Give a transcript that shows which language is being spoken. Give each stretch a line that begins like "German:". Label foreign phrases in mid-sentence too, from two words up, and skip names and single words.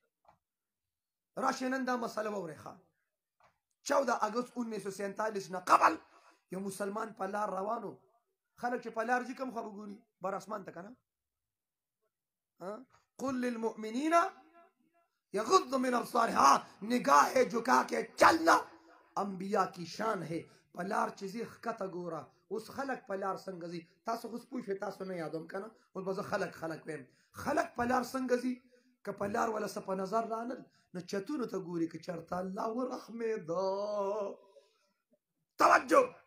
Pashto: راشئ نن دا مسله واورئ ښه. 14 اګست 1947 نه قبل یو مسلمان په لار روانو. خلک چې په لار ځي کوم خوا به ګوري؟ بر اسمان ته که نه.
Arabic: قل للمؤمنین یغض من ابصارهم،
Urdu: نگاہ جھکا کے چلنا انبیاء کی شان ہے.
Pashto: په لار چې ځي ښکته ګوره. اوس خلک په لار څنګه ځي؟ تاسو خو پوه شوئ، تاسو نه یادوم که نه. اوس به زه خلک ویم. خلک په لار څنګه ځي؟ که په لار ولا څه په نظر رانل نو چتونو ته ګوري که چېرته الله ورحمېده. توجه.